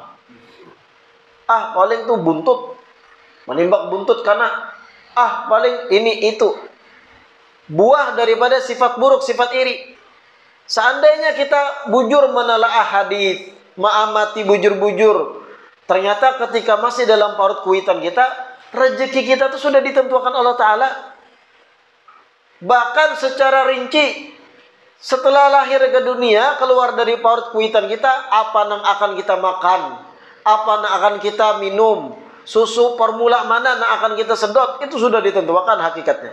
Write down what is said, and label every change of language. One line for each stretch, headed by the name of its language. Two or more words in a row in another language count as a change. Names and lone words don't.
Indonesian: Paling tuh buntut, menimbak buntut karena paling ini itu. Buah daripada sifat buruk, sifat iri. Seandainya kita bujur menelaah hadis, mengamati bujur-bujur, ternyata ketika masih dalam parut kuitan kita, rezeki kita tuh sudah ditentukan Allah Ta'ala. Bahkan secara rinci, setelah lahir ke dunia, keluar dari parut kuitan kita, apa yang akan kita makan, apa yang akan kita minum, susu formula mana yang akan kita sedot, itu sudah ditentukan hakikatnya.